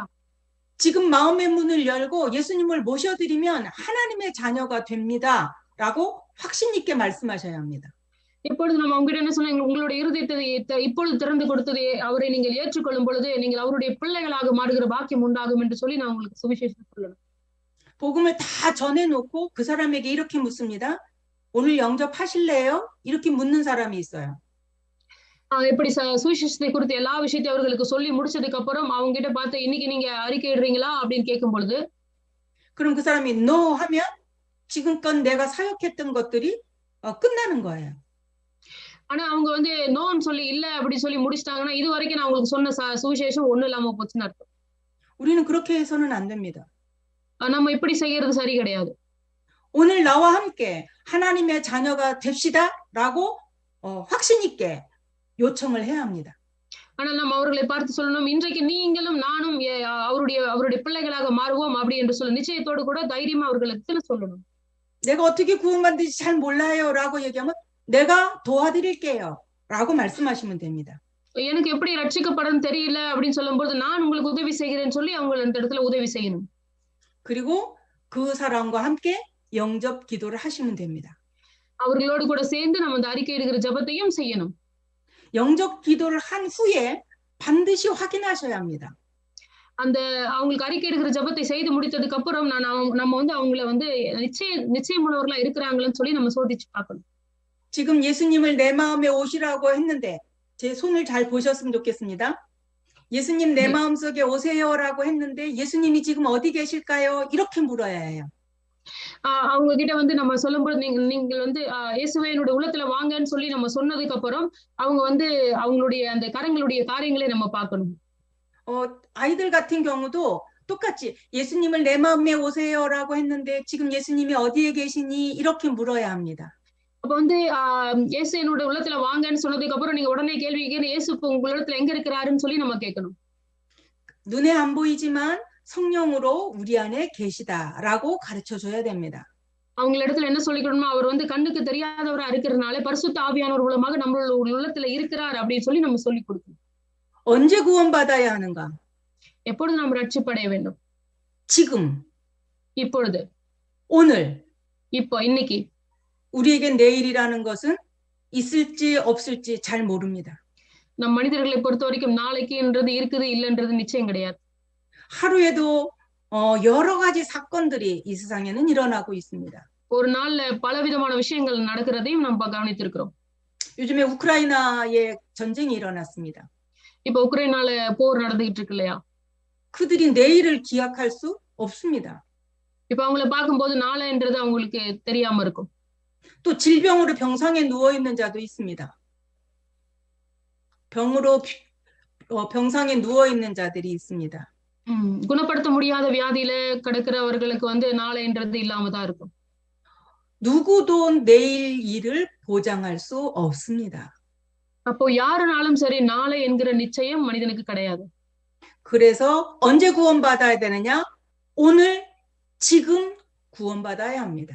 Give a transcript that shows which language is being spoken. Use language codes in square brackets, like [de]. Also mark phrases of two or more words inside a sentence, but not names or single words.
[ko] 지금 마음의 문을 열고 예수님을 모셔드리면 하나님의 자녀가 됩니다라고 확신 있게 말씀하셔야 합니다. [ta] இப்பொழுது நம்ம உங்ககிட்ட என்ன சொன்னா உங்களுடைய இருதயத்தை இப்பொழுது திறந்து கொடுத்தது அவரை நீங்கள் ஏற்றுக்கொள்ளும் பொழுது நீங்கள் அவருடைய பிள்ளைகளாக மாறுகிற பாக்கியம் உண்டாகும் என்று சொல்லி நான் உங்களுக்கு சுவிசேஷம் சொல்லணும். [ko] 복음을 다 전해놓고 그 사람에게 이렇게 묻습니다. 오늘 영접하실래요? 이렇게 묻는 사람이 있어요. [ta] எப்படி சுவிசேஷத்தை குறித்து எல்லா விஷயத்தையும் அவர்களுக்கு சொல்லி முடிச்சதுக்கு அப்புறம் அவங்க கிட்ட பார்த்து இன்னைக்கு நீங்க அறிக்கை இடுறீங்களா அப்படின்னு கேட்கும் பொழுது [ko] 그럼 그 사람이 no 하면 지금껏 내가 사역했던 것들이 끝나는 거예요. [ta] ஆனா அவங்க வந்து நோன்னு சொல்லி இல்ல அப்படி சொல்லி முடிச்சிட்டாங்கன்னா இது வரைக்கும் நான் உங்களுக்கு சொன்ன சுவிசேஷம் ஒண்ணும் இல்லாம போச்சுன்னு அர்த்தம். [ko] 우리는 그렇게 해서는 안 됩니다. [ta] நம்ம இப்படி செய்யறது சரி கிடையாது. [ko] 오늘 나와 함께 하나님의 자녀가 됩시다라고 확신 있게 요청을 해야 합니다. [ta] ஆனா நம்ம அவர்களை பார்த்து சொல்லணும் இன்றைக்கு நீங்களும் நானும் அவருடைய பிள்ளைகளாக மாறுவோம் அப்படி என்று சொல்ல நிச்சயத்தோடு கூட தைரியமா அவர்களுக்கு சொல்லணும். [ko] 내가 어떻게 구원받는지 잘 몰라요라고 얘기하면 내가 도와드릴게요라고 말씀하시면 됩니다. [ta] எனக்கு எப்படி ரட்சிக்கப்படணும் தெரியல அப்படின்னு சொல்லும்போது நான் உங்களுக்கு உதவி செய்கிறேன்னு சொல்லி அவங்க அந்த இடத்துல உதவி செய்யணும். [ko] 그리고 그 사람과 함께 영접 기도를 하시면 됩니다. [ta] அவர்களோடு கூட சேர்ந்து நம்ம அந்த அறிக்கை இடுகிற ஜெபத்தையும் செய்யணும். [ko] 영접 기도를 한 후에 반드시 확인하셔야 합니다. [ta] அந்த அவங்களுக்கு அறிக்கை இடுகிற ஜெபத்தை செய்து முடித்ததுக்கு அப்புறம் நம்ம வந்து அவங்கள வந்து நிச்சயமுள்ளவர்களா இருக்கிறாங்கன்னு சொல்லி நம்ம சோதிச்சு பார்க்கணும். [ko] 지금 예수님을 내 마음에 오시라고 했는데 제 손을 잘 보셨으면 좋겠습니다. 예수님 내 마음속에 오세요라고 했는데 예수님이 지금 어디 계실까요? 이렇게 물어야 해요. [ta] அவங்க கிட்ட வந்து நம்ம சொல்லும்போது நீங்கள் வந்து இயேசுவே என்னோட உள்ளத்துல வாங்கன்னு சொல்லி நம்ம சொன்னதுக்கு அப்புறம் அவங்க வந்து அவங்களுடைய அந்த கரங்களுடைய காரியங்களை நம்ம பார்க்கணும். [ko] 아이들 같은 경우도 똑같이 예수님을 내 마음에 오세요라고 했는데 지금 예수님이 어디에 계시니 이렇게 물어야 합니다. [ta] அப்ப வந்து இயேசு என்னோட உள்ளத்துல வாங்கன்னு சொன்னதுக்கு அப்புறம் நீங்க உடனே கேள்வி இயேசு உங்க உள்ளத்துல எங்க இருக்கிறாருன்னு சொல்லி நம்ம கேட்கணும். [ko] 눈에 안 보이지만 성령으로 우리 안에 계시다라고 가르쳐 줘야 됩니다. [ta] அவங்க இடத்துல என்ன சொல்லிக்கணும்னா அவர் வந்து கண்ணுக்கு தெரியாதவரா இருக்கிறதுனால பரிசுத்த ஆவியானவர் மூலமாக நம்மளோட உள்ளத்துல இருக்கிறார் அப்படின்னு சொல்லி நம்ம சொல்லி கொடுக்கணும். [ko] 언제 구원받아야 하는가? [ta] எப்பொழுது நாம் ரட்சிப்படைய வேண்டும்? [ko] 지금, [ta] இப்பொழுது, [ko] 오늘. [ta] இப்போ, இன்னைக்கு. [ko] 우리에겐 내일이라는 것은 있을지 없을지 잘 모릅니다. [ta] நம் மனிதர்களை பொறுத்த வரைக்கும் நாளைக்குன்றது இருக்குது இல்லைன்றது நிச்சயம் கிடையாது. [ko] 하루에도 여러 가지 사건들이 이 세상에는 일어나고 있습니다. [ta] ஒரு நாள்ல பலவிதமான விஷயங்கள் நடக்கிறதையும் நம்ம கவனித்திருக்கிறோம். [ko] 요즘에 우크라이나에 전쟁이 일어났습니다. [ta] இப்போ உக்ரைனால போர் நடந்துகிட்டு இருக்கு இல்லையா? [ko] 그들이 내일을 기약할 수 없습니다. [ta] இப்போ அவங்கள பார்க்கும்போது நாளைன்றது அவங்களுக்கு தெரியாம இருக்கும். [ko] 또 질병으로 병상에 누워 있는 자도 있습니다. 병으로 병상에 누워 있는 자들이 있습니다. [ta] குணப்படுத்த முடியாத வியாதியில கிடக்கிறவர்களுக்கு வந்து நாளைன்றது இல்லாம தான் இருக்கும். [ko] 누구도 내일 일을 보장할 수 없습니다. [ta] அப்போ யாருனாலும் சரி நாளை என்கிற நிச்சயம் மனிதனுக்கு கிடையாது. [ko] 그래서 언제 구원받아야 되느냐? 오늘, 지금 구원받아야 합니다.